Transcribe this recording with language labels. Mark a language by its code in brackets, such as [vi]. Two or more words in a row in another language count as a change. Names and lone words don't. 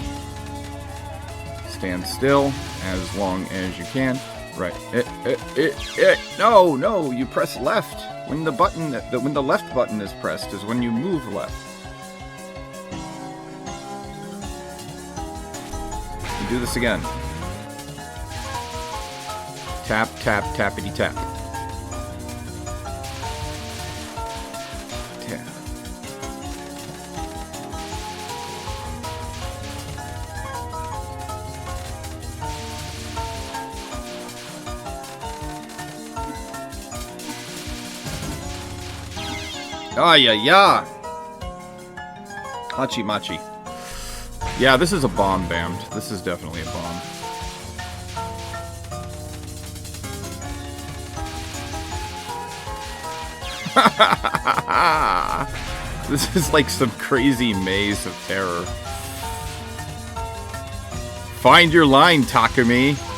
[en] Stand still as long as you can. Right. No, no, you press left. When the button, when the left button is pressed is when you move left. You do this again. Tap, tap, tappity tap. Tap. Ah, yeah. Hachi machi. Yeah, this is a bomb, Bammed. This is definitely a bomb. This is like some crazy maze of terror. Find your line, Takumi.